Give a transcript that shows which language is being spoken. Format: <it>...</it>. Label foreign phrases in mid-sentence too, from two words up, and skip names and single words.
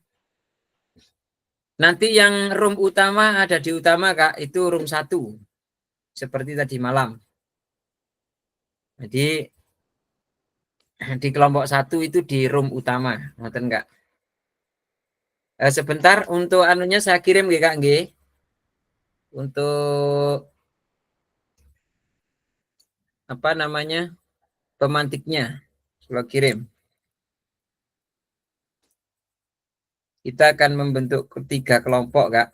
<id>Nanti yang room utama ada di utama, Kak, itu room 1. Seperti tadi malam. Jadi, di kelompok 1 itu di room utama, ngoten Kak. Sebentar untuk anunya saya kirim nggih Kak nggih. Untuk apa namanya? Pemantiknya. Saya kirim. Kita akan membentuk 3 kelompok Kak.</id>